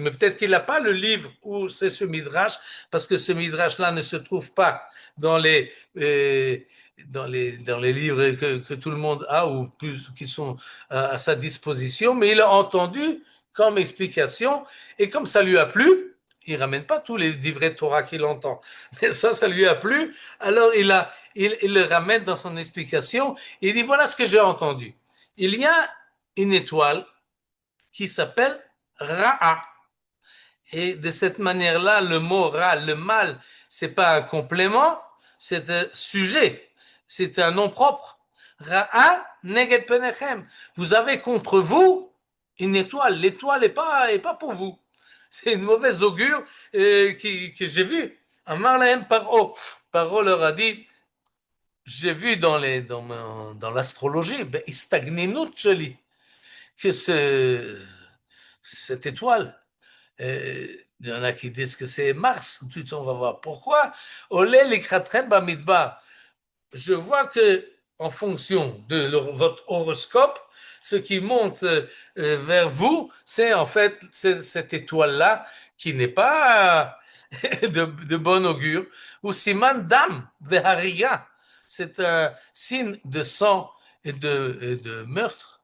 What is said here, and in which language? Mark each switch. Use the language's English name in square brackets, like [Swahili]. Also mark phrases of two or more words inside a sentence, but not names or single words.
[French] Mais peut-être qu'il n'a pas le livre où c'est ce Midrash, parce que ce Midrash-là ne se trouve pas dans les livres que tout le monde a ou plus qui sont à sa disposition, mais il a entendu comme explication, et comme ça lui a plu, il ne ramène pas tous les livrets de Torah qu'il entend, mais ça lui a plu, alors il le ramène dans son explication, et il dit voilà ce que j'ai entendu. Il y a une étoile qui s'appelle Ra'a, et de cette manière-là, le mot Ra, le mal, c'est pas un complément, c'est un sujet, c'est un nom propre. [Hebrew] רעה נגד פניכם. [French] Vous avez contre vous une étoile. L'étoile n'est pas pour vous. C'est une mauvaise augure que j'ai vue. [Hebrew] אמר להם פרעה. [French] Paro leur a dit, j'ai vu dans l'astrologie, [Hebrew] איסטגנינות שלי, [French] que cette étoile, il y en a qui disent que c'est Mars, tout on va voir pourquoi. [Hebrew] עולה לקראתכם במדבר. [French] Je vois que en fonction de votre horoscope, ce qui monte vers vous, c'est en fait cette étoile-là qui n'est pas de bon augure, ou [Hebrew] סימן דם והריגה, [French] c'est un signe de sang et de meurtre.